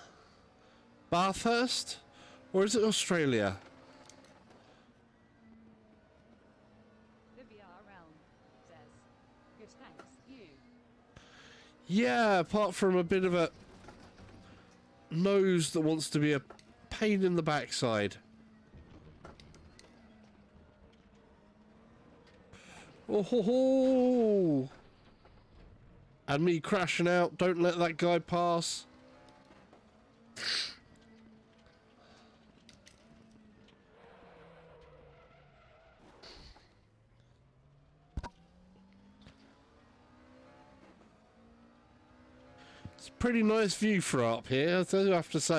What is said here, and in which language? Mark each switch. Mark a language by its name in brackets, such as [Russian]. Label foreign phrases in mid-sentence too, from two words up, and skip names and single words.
[English] Bathurst? Or is it Australia? Yeah, apart from a bit of a nose that wants to be a pain in the backside. Oh ho ho! And me crashing out. Don't let that guy pass. It's a pretty nice view for up here, I do have to say.